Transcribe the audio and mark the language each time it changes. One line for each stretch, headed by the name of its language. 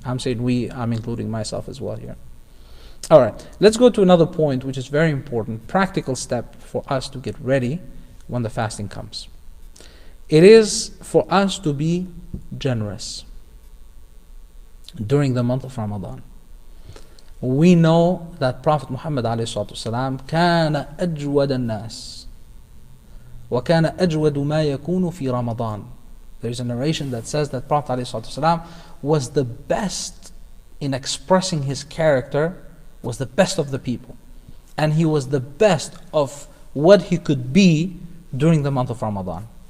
English: I'm saying we, I'm including myself as well here. Alright, let's go to another point which is very important, practical step for us to get ready when the fasting comes. It is for us to be generous during the month of Ramadan. We know that Prophet Muhammad ﷺ
Arabic: كان أجود الناس وكان أجود ما يكون في رمضان.
English: There is a narration that says that Prophet ﷺ was the best in expressing his character, was the best of the people. and he was the best of what he could be during the month of Ramadan.